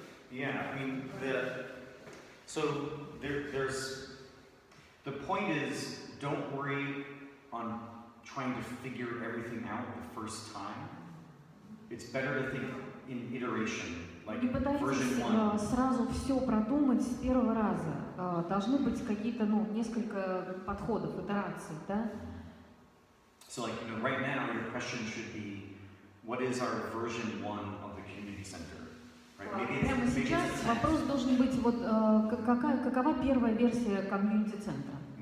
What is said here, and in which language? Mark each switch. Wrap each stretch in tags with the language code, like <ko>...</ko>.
<en>Yeah, I mean, there's the point is, don't worry on trying to figure everything out the first time. It's better to think in iteration, like</en> <ru>Не пытайтесь</ru> <en>version 1.</en> <ru>сразу все продумать с первого раза. Должны быть какие-то, несколько подходов, итераций, да?</ru> <en>So like, right now your question should be, what is our version 1 of the community center? Right?</en> <ru>Прямо сейчас вопрос должен быть, вот какова первая версия комьюнити-центра?</ru>